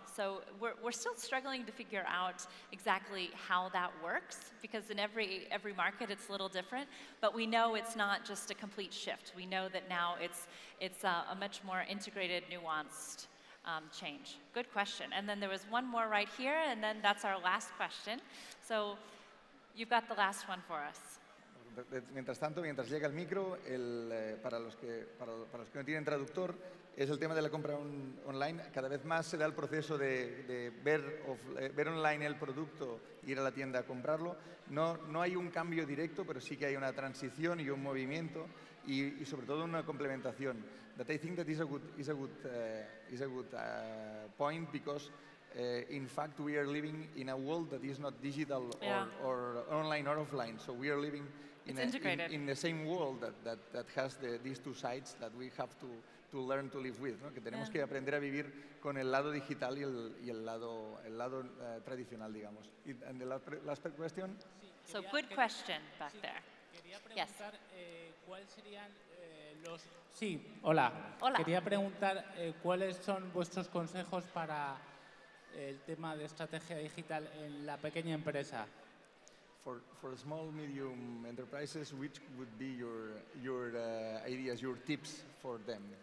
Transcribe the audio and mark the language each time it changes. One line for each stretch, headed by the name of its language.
English: So we're still struggling to figure out exactly how that works, because in every market it's a little different, but we know it's not just a complete shift. We know that now it's a much more integrated, nuanced change. Good question. And then there was one more right here, and then that's our last question. So you've got the last one for us.
Spanish: Mientras tanto, mientras llega el micro, para los que no tienen traductor, es el tema de la compra online. Cada vez más se da el proceso de ver online el producto, ir a la tienda a comprarlo. No hay un cambio directo, pero sí que hay una transición y un movimiento y sobre todo una complementación.
English: That I think that is a good point, because in fact we are living in a world that is not digital or online or offline. So we are living in the same world that has these two sides that we have to learn to live with, ¿no?
Spanish: Que tenemos que aprender a vivir con el lado digital y el lado tradicional, digamos.
English: And the last question? So good question back there.
Spanish: Quería preguntar cuáles serían los... Sí, hola. Quería preguntar cuáles son vuestros consejos para el tema de estrategia digital en la pequeña empresa.
English: For small, medium enterprises, which would be your ideas, your tips for them?